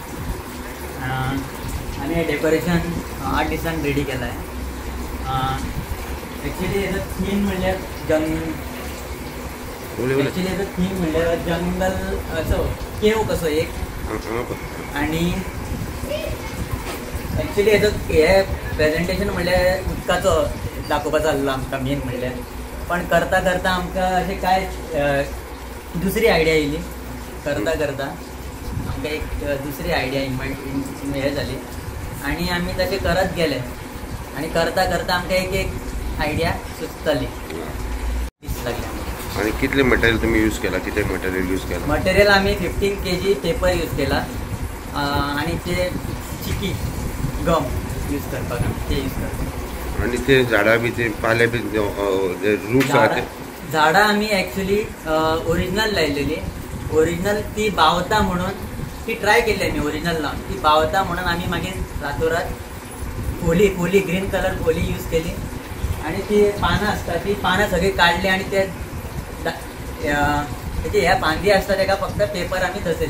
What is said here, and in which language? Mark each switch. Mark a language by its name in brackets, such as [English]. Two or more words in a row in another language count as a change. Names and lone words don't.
[Marathi] आम्ही हे डेकोरेशन 8 दिवसांनी रेडी केलं आहे. [Konkani] ॲक्च्युली याचं थीम म्हणजे जंगल असं केव कसं एक, आणि ॲक्च्युली याचं हे प्रेझेंटेशन म्हणल्यार उदकाचो दाखोवपाचो आसलो आमकां मेन म्हणल्यार. पण करता करता आमकां अशें काय दुसरी आयडिया येयली. करता करता आमकां एक दुसरी आयडिया हे जाली आणि आमी तशें करत गेले आणि करता करता आमकां एक एक आयडिया सुचतली लागली. आणि कितले मटेरियल तुम्ही यूज केला? किती मटेरियल यूज केला? मटेरियल आम्ही 15 kg पेपर यूज केला आणि ते चिकी गम यूज करपाक ते यूज करता. आणि ते झाडां बी ते पाले बी रूट्स आहात झाडां आमी ॲक्च्युली ओरिजिनल लायलेली. ओरिजिनल ती बावता म्हणून ती ट्राय केली आमी ओरिजिनल लावन. ती बावता म्हणून आमी मागीर रातोरात फोली [English] green colour [Konkani] फोली यूज केली आणि ती पानां आसता ती पानां सगळी काडली आणि ते ह्या फांदी आसता तेका फक्त पेपर आमी दसयला.